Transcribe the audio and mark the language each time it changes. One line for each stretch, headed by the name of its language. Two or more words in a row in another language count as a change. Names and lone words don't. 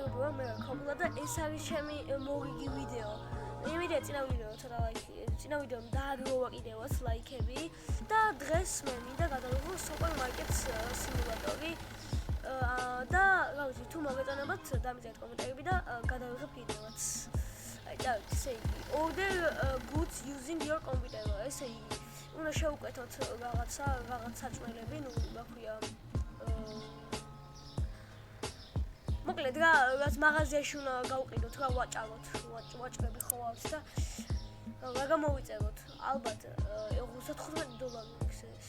Georgian: მე ქობლა და ეს არის ჩემი მოვიგი ვიდეო. იმედია წინა ვიდეომ დააგროვა კიდევაც ლაიქები და დღეს მე მინდა გადავიღო სუპერმარკეტს სიმულატორი და რა ვიცი თუ მოგეწონებათ დამიწერეთ კომენტარები და გადავიღებ კიდევაც. აი და ესე იგი
English: order goods using your computer
Georgian: ესე იგი უნდა შევუკეთოთ რაღაც საჭმელები, ნუ რა ქვია მოკლედ რაც მაღაზიაში უნდა გავყიდოთ რა ვაჭაროთ, ვაჭრები ხო აქვს და რა გამოვიწეროთ? ალბათ $35 იქს ეს.